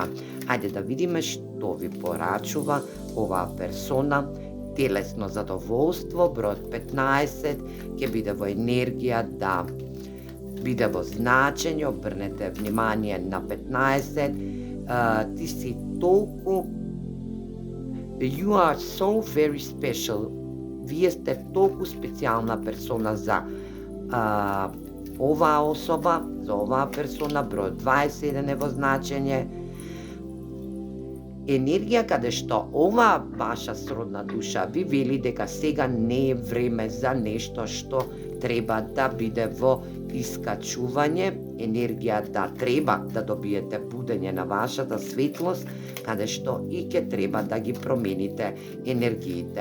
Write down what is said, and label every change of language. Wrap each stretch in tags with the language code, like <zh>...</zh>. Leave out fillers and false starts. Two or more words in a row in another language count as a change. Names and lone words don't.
<mk>Хајде да видиме што ви порачува оваа персона. Телесно задоволство, бројот 15, ќе биде во енергија да биде во значење, обрнете внимание на 15, ти си толку</mk> <en>You are so very special.</en> <mk>Вие сте толку специјална персона за оваа особа, за оваа персона, број 21 е во значење. Енергија каде што оваа ваша сродна душа ви вели дека сега не е време за нешто што треба да биде во искачување, енергија да треба да добиете будење на вашата светлост, каде што и ќе треба да ги промените енергиите.</mk>